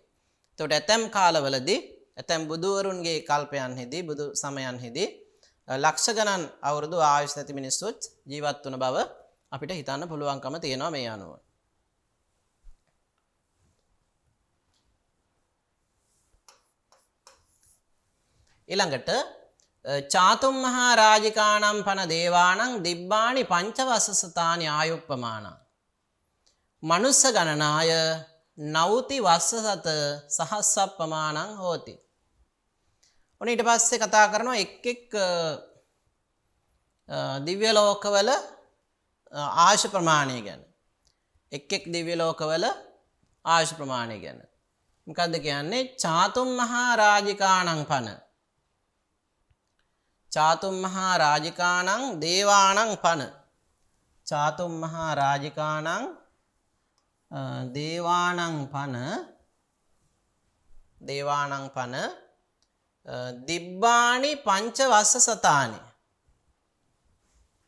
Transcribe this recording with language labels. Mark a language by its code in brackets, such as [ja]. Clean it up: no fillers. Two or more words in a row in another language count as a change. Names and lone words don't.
[si] එතකොට ඇතැම් කාලවලදී ඇතැම් බුදුවරුන්ගේ කල්පයන්හිදී බුදු සමයන්හිදී ලක්ෂ ගණන් අවුරුදු ආයුෂ නැති මිනිස්සුත් ජීවත් වුණ බව අපිට හිතන්න පුළුවන්කම තියෙනවා මේ අනුව. [pi] ඊළඟට චාතුම් මහා රාජිකානම් පන දේවානං දිබ්බානි පංචවස්සසතානි ආයුප්පමානං මනුස්ස ගණනාය නවුති වස්සසත සහස්සප්පමානං හෝති. [si] ඔන්න ඊට පස්සේ කතා කරනවා එක් එක් දිව්‍ය ලෝකවල ආයුෂ ප්‍රමාණය ගැන. එක් එක් දිව්‍ය ලෝකවල ආයුෂ ප්‍රමාණය ගැන. මොකද්ද කියන්නේ? [pi] චාතුම් මහා රාජිකානං පන චාතුම් මහා රාජිකානං දේවානං පන චාතුම් මහා රාජිකානං දේවානං පන දිබ්බානි පංච වස්ස සතානි